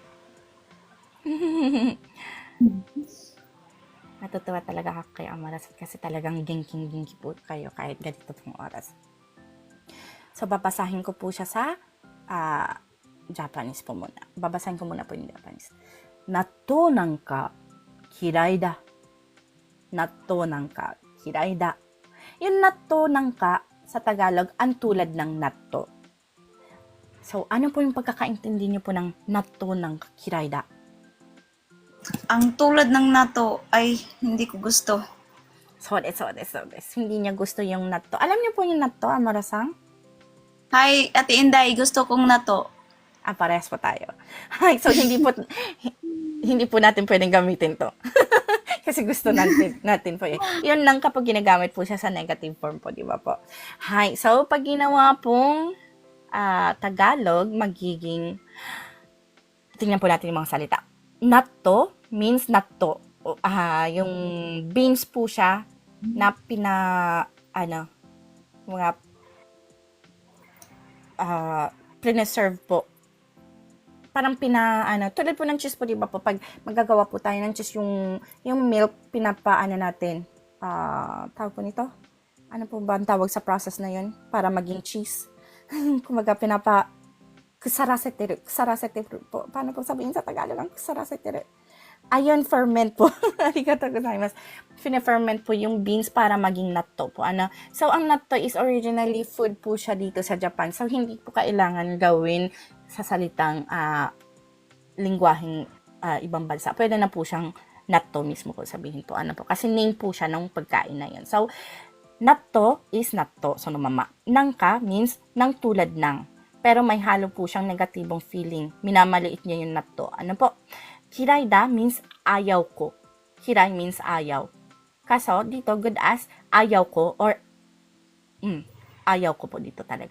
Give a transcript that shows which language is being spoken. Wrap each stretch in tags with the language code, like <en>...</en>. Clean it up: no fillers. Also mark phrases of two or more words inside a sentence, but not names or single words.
<tl>Natutuwa talaga ako kay Amaras kasi talagang ginking-ginky po kayo kahit ganito pong oras. So, babasahin ko po siya sa Japanese po muna. Babasahin ko muna po yung Japanese.</tl> <ja>納豆なんか嫌いだ. 納豆なんか嫌いだ.</ja> <tl>Yung</tl> <ja>納豆なんか</ja> <tl>sa Tagalog, ang tulad ng natto. So, ano po yung pagkakaintindi niyo po ng</tl> <ja>納豆なんか嫌いだ?</ja> <tl>Ang tulad ng nato ay hindi ko gusto.</tl> <en>Sorry.</en> <tl>Hindi niya gusto yung natto. Alam niyo po yung natto, Amara-san? Hi, Ate Inday, gusto kong nato. Parehas po tayo. So, hindi po natin pwedeng gamitin to. Kasi gusto natin po eh. Yun lang kapag ginagamit po siya sa negative form po, di ba po? Hi. So, pag ginawa pong Tagalog, magiging, tingnan po natin yung mga salita. Natto means natto. Yung beans po siya na mga preserve po. Parang tulad po ng cheese po, di ba po, pag magagawa po tayo ng cheese, yung milk, natin, tawag po nito? Ano po ba ang tawag sa process na yun? Para maging cheese. Kumaga, kusaraseteru po. Paano po sabihin sa Tagalog ang kusaraseteru? Ayun, ferment po.</tl> <ja>ありがとうございます.</ja> <tl>Fina-ferment po yung beans para maging natto po. So, ang natto is originally food po siya dito sa Japan. So, hindi po kailangan gawin sa salitang lingwaheng ibang bansa. Pwede na po siyang natto mismo kung sabihin po. Kasi name po siya ng pagkain na yun. So, natto is natto. So, mama. Nangka means nang tulad ng. Pero may halo po siyang negatibong feeling. Minamaliit niya yung natto. Kiraida means ayaw ko. Kirai means ayaw. Kaso, dito, good as ayaw ko or ayaw ko po dito talaga.</tl>